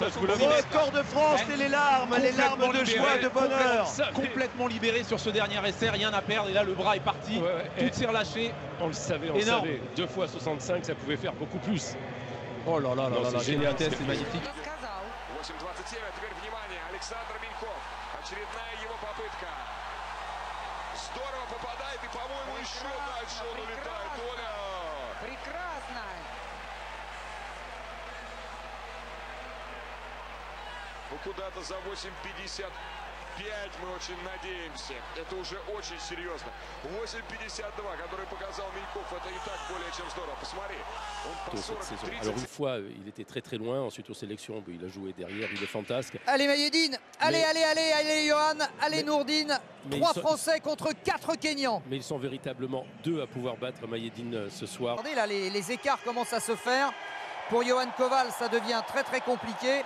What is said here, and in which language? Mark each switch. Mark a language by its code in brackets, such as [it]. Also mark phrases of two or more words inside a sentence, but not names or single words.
[fr] Record de France et les larmes de joie, de bonheur. Complètement libéré sur ce dernier essai, rien à perdre. Et là, le bras est parti, tout s'est relâché. On le savait, Énorme. 2 fois 65, ça pouvait faire beaucoup plus. Oh là là là là, génial, c'est magnifique. 8:27, [ru] а теперь внимание, Александр Миньков. Очередная его попытка. Здорово попадает и, по-моему, еще дальше он улетает. Оля! Прекрасно! Ну куда-то за 8:55 мы очень надеемся. Это уже очень серьезно. 8:52, который показал Миньков, это и так более чем здорово. Посмотри, он по 40-30. [fr] Alors une fois, il était très loin. Ensuite aux sélections, il a joué derrière, il est fantasque. Allez Mayedine, allez Johan, allez Nourdine. 3 Français contre 4 Kenyans. Mais ils sont véritablement 2 à pouvoir battre Mayedine ce soir. Regardez là, les écarts commencent à se faire. Pour Johan Koval, ça devient très compliqué.